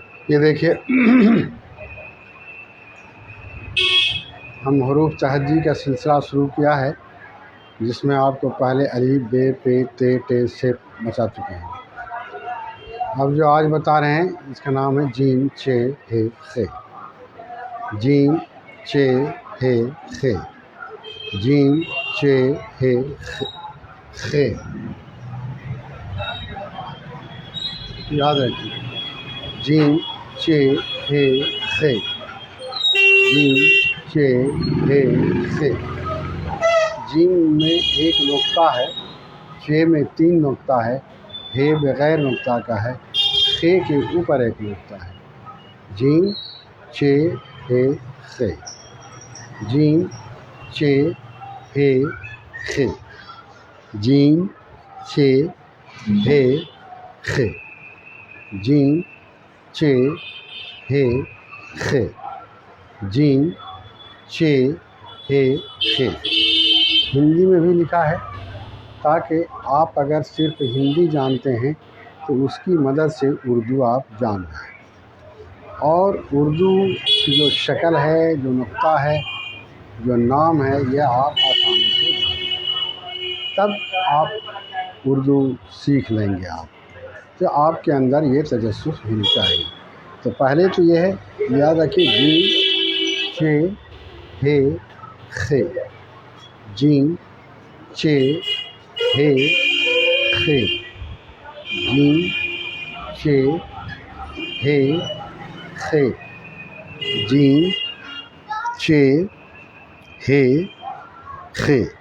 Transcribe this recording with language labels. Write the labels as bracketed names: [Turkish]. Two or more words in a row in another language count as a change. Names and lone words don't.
[Hindi] ये देखिए हम हरूफ तहज्जी का सिलसिला शुरू किया है, जिसमें आपको पहले अलीफ बे पे ते टे से बता चुके हैं। अब जो आज बता रहे हैं इसका नाम है जीम चे हे खे। जीम चे हे खे। जीम चे हे खे। याद रखिए, जीम चे हे खे। जीम चे हे खे। जीम में एक नुक्ता है, चे में 3 नुक्ता है, हे बग़ैर नुक्ता का है, खे के ऊपर एक नुक्ता है। जीम चे हे खे। जीम चे हे खे। जीम चे हे खे। जीम चे हे खे। जीम चे हे खे। हिंदी में भी लिखा है, ताकि आप अगर सिर्फ हिंदी जानते हैं तो उसकी मदद से उर्दू आप जान जाएं। और उर्दू की जो शक्ल है, जो नुक्ता है, जो नाम है, यह आप आसानी से जानें, तब आप उर्दू सीख लेंगे। आप तो आपके अंदर ये तजस्सुस होनी चाहिए। तो पहले तो ये है, याद रखिए, जीम चे हे खे। जीम चे हे खे। जीम चे हे खे। जीम चे हे खे।